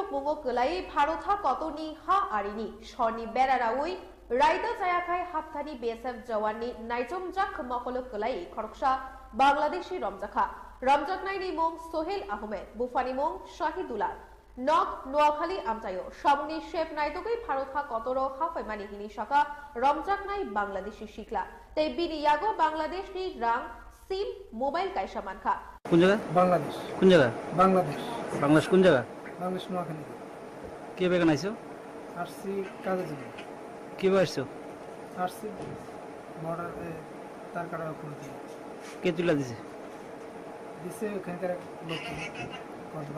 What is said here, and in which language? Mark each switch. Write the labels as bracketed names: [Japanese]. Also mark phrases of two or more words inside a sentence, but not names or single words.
[Kok Borok] Pungo Kalai Bharotha Kotoni Ha Arini Shoni Beraraui Raida Jayakai Haptani BSF Jawani Naitom Jak Mokolo Kalai Khoroksa Bangladeshi Ramjakha Ramjaknaini Mong Sohel Ahmed Bufani Mong Shahidullah Nok Noakhali Amtayo Shamuni Shep Naitugui Bharotha Kotoro Hafaimani Hini Shaka Ramjaknai Bangladeshi Shikla Te Bini Yago Bangladesh ni Rang SIM Mobile Kaisha Mankha [Bangla] কোন জায়গা বাংলাদেশ কোন জায়গা বাংলাদেশ বাংলাদেশ কোন জায়গা বাংলাদেশ নোয়াখালী কে বেগান আইছো আসছি কাজে যাবো কিভাবে আসছো আসছি বর্ডার তার কাটার উপর দিয়ে কে তুলে দিছে দিচ্ছে ওখানকার লোক কতবার